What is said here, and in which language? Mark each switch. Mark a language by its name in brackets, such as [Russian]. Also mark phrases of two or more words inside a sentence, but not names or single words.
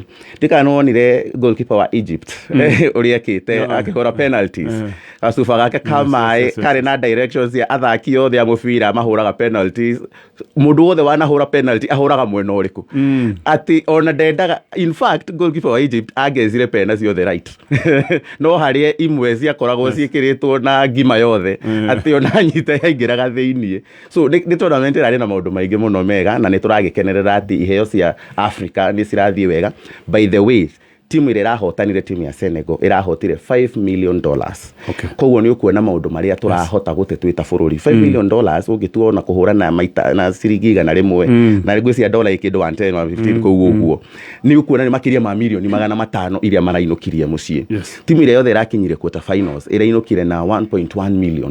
[Kikuyu] Ndikanonire goalkeeper wa Egypt uria kite akihora penalties asufa gake kamae kare na directions ya athaki yothe ya mubira mahuraga penalties mundu wothe wanahura penalty ahuraga mwena uriku ati ona ndendaga [English] in fact goalkeeper [Kikuyu] wa Egypt agezire penalties yothe right no harie imwe cia koragwo ciikiritwo na ngima yothe ati ona nyita yaingiraga thiini so ni tournament irari na maundu maingi muno mega na ni turagikenerera ati iheo cia Africa ni cirathie wega. [English] By the way [Kikuyu] timu ile irahotanire timu ya Senegal irahotire $5 million. Koguo ni ukuona maundu maria turahota gute twita bururi $5 million ungituona kuhurana maita na ciringi igana rimwe na rigwisia dola ikindu 10 na 15 koguo guo ni ukuona ni makiria ma milioni 500 iria marainukirie mucie. Timu ile yothe irakinyire [English] quarter finals [Kikuyu] irainukire na 1.1 million.